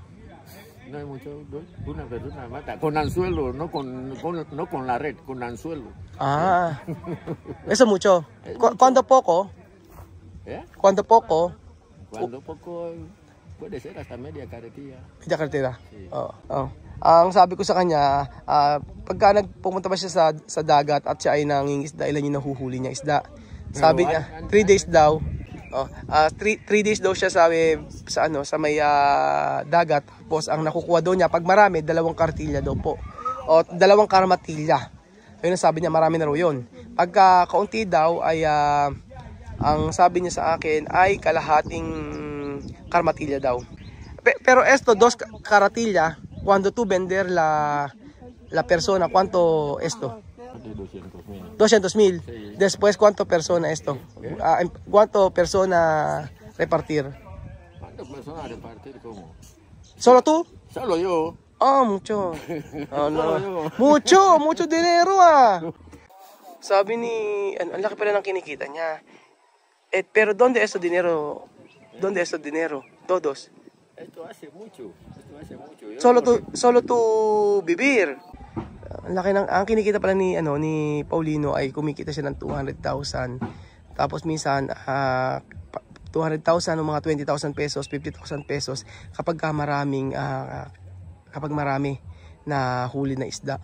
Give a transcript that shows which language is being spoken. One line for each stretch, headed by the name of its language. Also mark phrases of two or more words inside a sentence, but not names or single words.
Spanish: No hay mucho, una persona mata con anzuelo, no con la red, con anzuelo. Eso mucho. ¿Cuánto poco? ¿Cuánto poco? Cuando poco puede ser hasta media carretilla. Media carretilla? Sí.
Filipino: Ang sabi ko sa kanya, pagka nagpumunta ba siya sa dagat at siya ay nangingisda, ilan yung nahuhuli niya isda. Sabi niya, 3 days daw. 3 days daw siya sa may dagat. Tapos ang nakukuha daw niya pag marami, 2 kartilya daw po. O 2 karmatilya. Ayun ang sabi niya, marami na raw yun. Pagka kaunti daw ay ang sabi niya sa akin ay kalahating karmatilya daw.
Spanish: Pero esto 2 kartilya, cuando tú vender la persona, ¿cuánto esto? más de 200,000. 200,000. Sí. Después, ¿cuánto persona esto? ¿Qué? ¿Cuánto persona repartir? ¿Cuántas personas a repartir como? ¿Solo tú? Solo yo. Ah, mucho. Oh, Solo no. yo. Mucho dinero ah.
Filipino: Sabi ni, ang laki pala ng kinikita niya.
Spanish: Pero ¿dónde es el dinero? ¿Dónde es el dinero? Todos. Esto hace mucho. Yo Solo tú vivir.
Filipino: Ang laki ng ang kinikita pala ni ni Paulino ay kumikita siya ng 200,000. Tapos minsan 200,000 o mga 20,000 pesos, 50,000 pesos kapag marami na huli na isda.